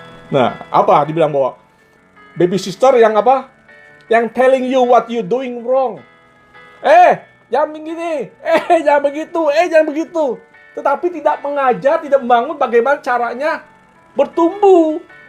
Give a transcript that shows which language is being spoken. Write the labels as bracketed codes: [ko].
[id] Nah, apa dibilang bahwa [en] baby sister [id] yang apa? Yang [en] telling you what you doing wrong. [id] Jangan begini. Jangan begitu. Jangan begitu. Tetapi tidak mengajar, tidak membangun bagaimana caranya bertumbuh.